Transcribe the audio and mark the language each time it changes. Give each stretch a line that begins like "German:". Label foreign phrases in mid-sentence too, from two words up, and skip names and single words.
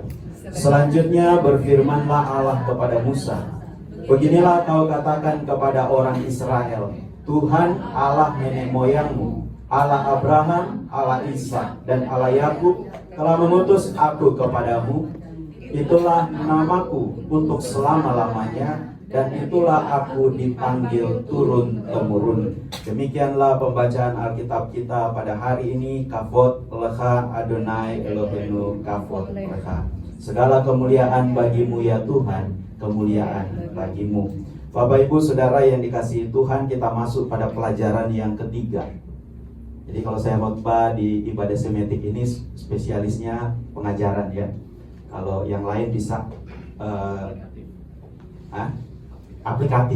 Indonesian: Selanjutnya berfirmanlah Allah kepada Musa, beginilah kau katakan kepada orang Israel, Tuhan Allah nenek moyangmu, Allah Abraham, Allah Ishak, dan Allah Yakub telah mengutus aku kepadamu. Itulah namaku untuk selama-lamanya, dan itulah aku dipanggil turun-temurun. Demikianlah pembacaan Alkitab kita pada hari ini.
Hebrew: כבוד לך אדוני אלוהינו, כבוד לך.
Indonesian: Segala kemuliaan bagimu ya Tuhan, kemuliaan bagimu. Bapak Ibu Saudara yang dikasihi Tuhan, kita masuk pada pelajaran yang ketiga. Jadi kalau saya khotbah di ibadah semetik ini spesialisnya pengajaran ya. Kalau yang lain bisa aplikatif.